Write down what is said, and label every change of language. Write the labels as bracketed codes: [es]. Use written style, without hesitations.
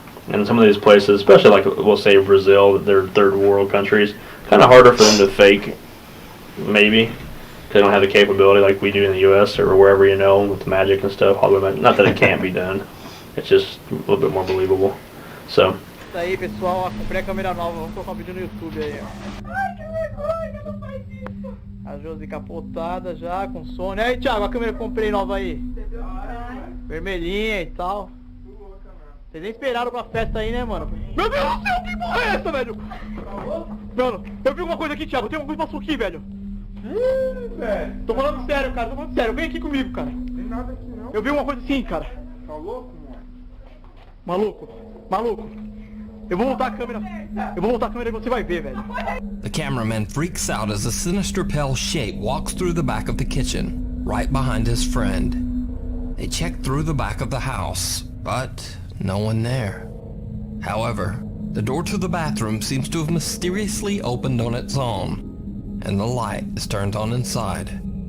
[pt] And some of these places, especially like we'll say Brazil, they're third world countries, kind of harder for them to fake, maybe, because they don't have the capability like we do in the U.S. or wherever, you know, with magic and stuff. Not that it can't be done, it's just a little bit more believable. So. Aí pessoal, ó, comprei a câmera nova, vamos colocar um vídeo no YouTube aí, ó. Ai, que vergonha, não faz isso. A Josi capotada já, com sono. Aí, Thiago, a câmera que eu comprei nova aí. Vermelhinha e tal. Vocês nem esperaram pra festa aí, né, mano? Meu Deus do céu, que porra é essa, velho? Mano, eu vi alguma coisa aqui, Thiago, tem alguma coisa que passou aqui, velho. Velho. Tô falando sério, cara, tô falando sério. Vem aqui comigo, cara. Tem nada aqui, não. Eu vi uma coisa assim, cara. Tá louco, mano? Maluco. Eu vou voltar a câmera e você vai ver, velho. [en] The cameraman freaks out as a sinister pale shape walks through the back of the kitchen, right behind his friend. They check through the back of the house, but no one there. However, the door to the bathroom seems to have mysteriously opened on its own, and the light is turned on inside.